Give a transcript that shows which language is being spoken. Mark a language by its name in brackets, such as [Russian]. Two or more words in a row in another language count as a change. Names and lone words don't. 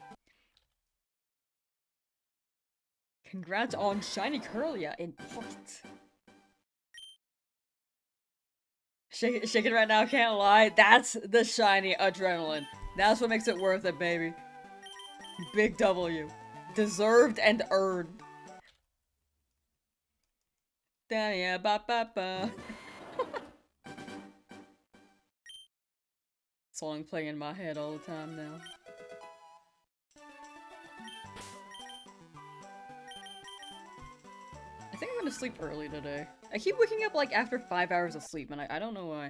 [English] Congrats on Shiny Curlia in Pocket. Shaking right now, can't lie. That's the shiny adrenaline. That's what makes it worth it, baby. Big W. Deserved and earned. Da ba ba ba. Song playing in my head all the time now. I think I'm gonna sleep early today. I keep waking up like after 5 hours of sleep, and I don't know why.